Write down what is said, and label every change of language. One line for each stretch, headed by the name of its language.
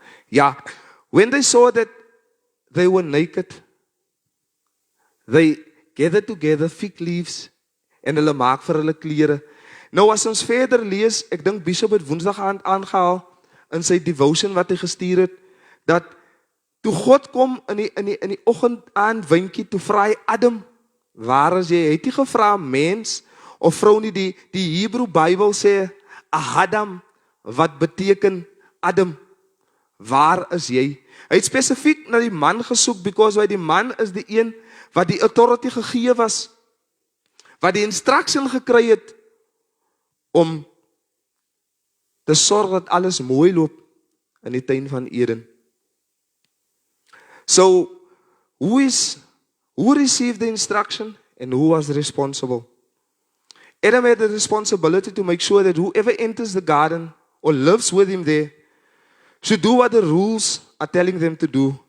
English: Ja, when they saw that they were naked, they gathered together fig leaves
Afrikaans: en hulle maak vir hulle klere. Nou as ons verder lees, ek dink Bishop het Woensdag aand aangehaal in sy devotion wat hy gestuur het, dat toe God kom in die oggend aan windjie, toe vra hy Adam, waar is jy? Hy het nie gevra mens of vrou nie, die Hebreë Bybel sê Adam, wat beteken Adam, waar is jy? Hy het spesifiek na die man gesoek, because die man is die een wat die authority gegee was, wat die instruction gekry het om te sorg dat alles mooi loop in die tuin van Eden.
English: So, who received the instruction and who was responsible? Adam had the responsibility to make sure that whoever enters the garden or lives with him there should do what the rules are telling them to do.